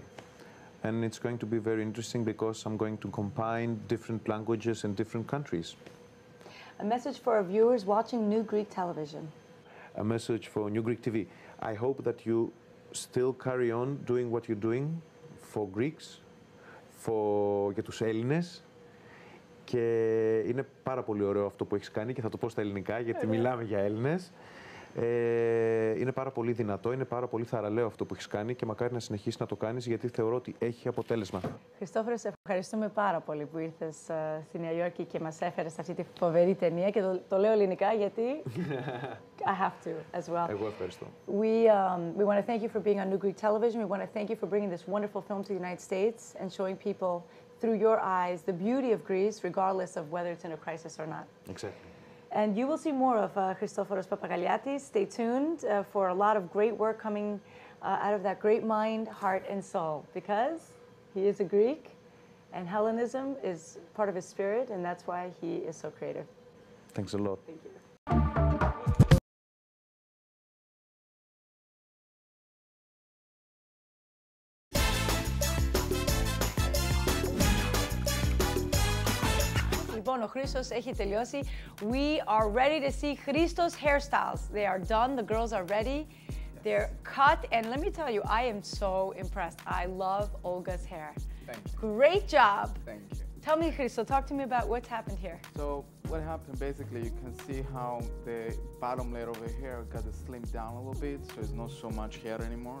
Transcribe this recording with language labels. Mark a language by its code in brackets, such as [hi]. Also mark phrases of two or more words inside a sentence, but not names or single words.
[en] And it's going to be very interesting because I'm going to combine different languages and different countries. A message for our viewers watching New Greek television. A message for New Greek TV. I hope that you still carry on doing what you're doing for Greeks, [el] για τους Έλληνες. Και είναι πάρα πολύ ωραίο αυτό που έχεις κάνει και θα το πω στα ελληνικά γιατί μιλάμε για Έλληνες. Είναι πάρα πολύ δυνατό, είναι πάρα πολύ θαραλέο αυτό που έχεις κάνει και μακάρι να συνεχίσεις να το κάνεις γιατί θεωρώ ότι έχει αποτέλεσμα. Χριστόφορο, σε ευχαριστούμε πάρα πολύ που ήρθες στη Νέα Υόρκη και μας έφερες αυτή τη φοβερή ταινία και το λέω ελληνικά γιατί [en] I have to as well. [el] Εγώ ευχαριστώ. [en] We want to thank you for being on New Greek television. We want to thank you for bringing this wonderful film to the United States and showing people through your eyes the beauty of Greece regardless of whether it's in a crisis or not. Exactly. And you will see more of Christoforos Papakaliatis. Stay tuned for a lot of great work coming out of that great mind, heart, and soul, because he is a Greek, and Hellenism is part of his spirit, and that's why he is so creative. Thanks a lot. Thank you. [el] Λοιπόν, ο Χρήστος έχει τελειώσει. [en] We are ready to see Christo's hairstyles. They are done. The girls are ready. They're cut. And let me tell you, I am so impressed. I love Olga's hair. Thank you. Great job. Thank you. Tell me, Christo, talk to me about what's happened here. So what happened, basically, you can see how the bottom layer of the hair got slimmed down a little bit, so it's not so much hair anymore.